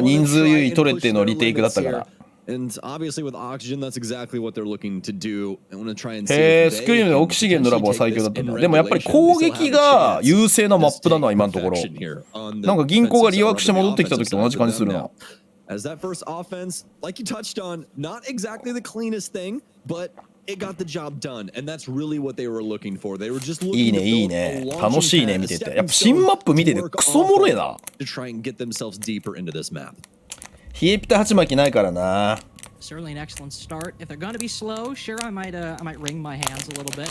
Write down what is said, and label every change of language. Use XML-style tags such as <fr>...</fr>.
<ja>人数優位取れっていうのをリテイクだったから。</ja> <en>And obviously with oxygen, that's exactly what they're looking to do. I want to try and</en> <ja>スクリームでオキシゲンのラボは最強だったんだ。でもやっぱり攻撃が優勢なマップだな、今のところ。なんか銀行がリワークして戻ってきた時と同じ感じするな。</ja> <en>As that first offense, like you touched on, not exactly the cleanest thing, but it got the job done, and that's really what they were looking for. They were just looking</en> <ja>いいね、いいね。楽しいね、見てて。やっぱ新マップ見ててクソおもろいな。</ja> <en>To try and get themselves deeper into this map.</en> <ja>冷えピタ鉢巻きないからな。</ja> <en>Certainly an excellent start. If they're going to be slow, sure, I might wring my hands a little bit.</en>